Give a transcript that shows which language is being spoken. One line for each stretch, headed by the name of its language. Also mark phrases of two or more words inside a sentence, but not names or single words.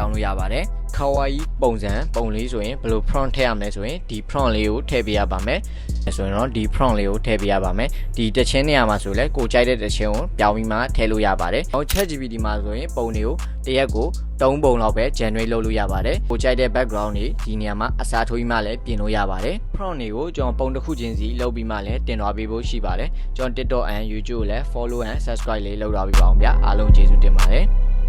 Burmese: င်းလို့ရပါတယ်ခဝါယီပုံစံပုံလေးဆိုရင်ဘယ်လို prompt ထည့်ရမလဲဆိုရင်ဒီ prompt လေးကိုထည့်ပေးရပါမယ်ဆိုရင်တော့ဒီ prompt လေးကိုထည့်ပေးရပါမယ်ဒီတခြင်းနေရာမှာဆိုလဲကိုကြိုက်တဲ့တခြင်းကိုပြောင်းပြီးမှထည့်လို့ရပါတယ်ဟော ChatGPT မှာဆိုရင်ပုံတွေကိုတရက်ကို3ပုံလောက်ပဲ generate လုပ်လို့ရပါတယ်ကိုကြိုက်တဲ့ background တွေဒီနေရာမှာအစားထိုးပြီးမှလည်းပြင်လို့ရပါတယ် prompt တွေကိုကျွန်တော်ပုံတစ်ခုချင်းစီလုပ်ပြီးမှလည်းတင်သွားပေးဖို့ရှိပါတယ်ကျွန်တော် TikTok and YouTube ကိုလည်း
English: follow and subscribe
Burmese: လေးလုပ်ထားပေးပါအောင်ဗျာအားလုံးကျေးဇူးတင်ပါတယ်